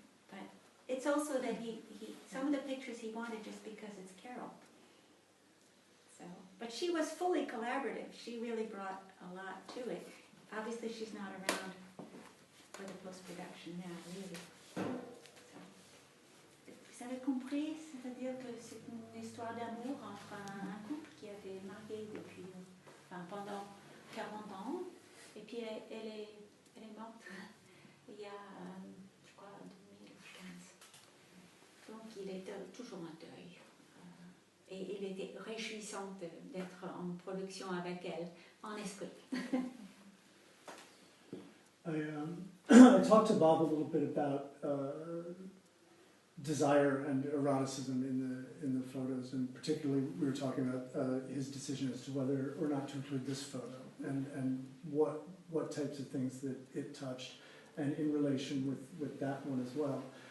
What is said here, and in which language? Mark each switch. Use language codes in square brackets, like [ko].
[en] But it's also that he some of the pictures he wanted just because it's Carol. So, but she was fully collaborative. She really brought a lot to it. Obviously, she's not around for the post-production now, really. [fr] So, vous avez compris? C'est-à-dire que c'est une histoire d'amour entre un couple qui avait marié depuis, pendant 40 ans, et puis elle est morte il y a, je crois, 2015. Donc il était toujours en deuil. Et il était réjouissant d'être en production avec elle, en esprit. [en] I talked to Bob a little bit about desire and eroticism in the photos, and particularly we were talking about his decision as to whether or not to include this photo and what types of things that it touched, and in relation with that one as well.